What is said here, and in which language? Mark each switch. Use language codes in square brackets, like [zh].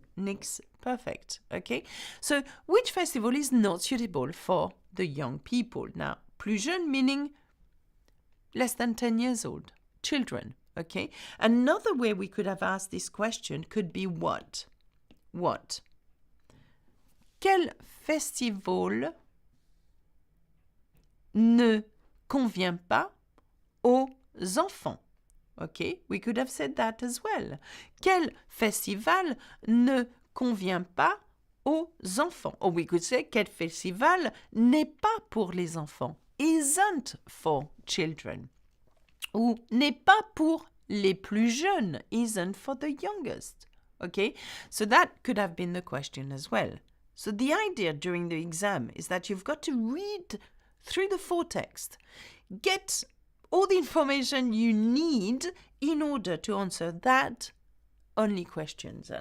[en] Nix, perfect. Okay. So, which festival is not suitable for the young people? Now, plus jeune meaning less than 10 years old. Children. Okay. Another way we could have asked this question could be what? What? [fr] Quel festival ne convient pas aux enfants? [en] Okay, we could have said that as well. [fr] Quel festival ne convient pas aux enfants? [en] Or we could say, [fr] quel festival n'est pas pour les enfants? [en] Isn't for children. [fr] Ou n'est pas pour les plus jeunes. [en] Isn't for the youngest. Okay, so that could have been the question as well. So the idea during the exam is that you've got to read through the full text, get all the information you need in order to answer that only questions.